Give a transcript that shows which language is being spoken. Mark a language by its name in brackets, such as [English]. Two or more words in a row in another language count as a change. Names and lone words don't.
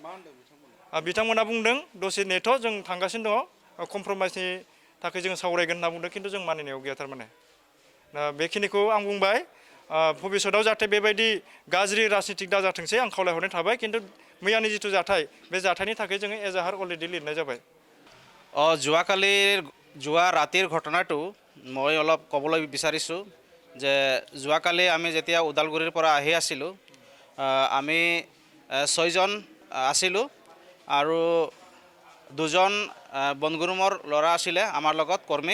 [Bodo] बिथांमोना बुंदों दसे नेथ' जों थांगासिनो दङ, कमप्रमाइजनि थाखाय जों सावरायगोन होनना बुंदों, खिन्थु जों मानिनायाव गैया। थारमाने दा बेखिनिखौ आं बुंबाय। भबिष्यतआव जाहाथे बेबायदि गाज्रि राजनितिक दाजाथोंसै आं खावलायहरनाय थाबाय। खिन्थु मैयानि जिथु जाथाय, बे जाथायनि थाखाय जोङो एजाहार अलरेडि लिरनाय जाबाय। [Assamese] যোৱা ৰাতিৰ ঘটনাটো মই অলপ ক'বলৈ বিচাৰিছোঁ যে যোৱাকালি আমি যেতিয়া ওদালগুৰিৰ পৰা আহি আছিলোঁ, আমি 6 জন আছিলোঁ আৰু 2 জন বনগুৰুমৰ ল'ৰা আছিলে আমাৰ লগত কৰ্মী।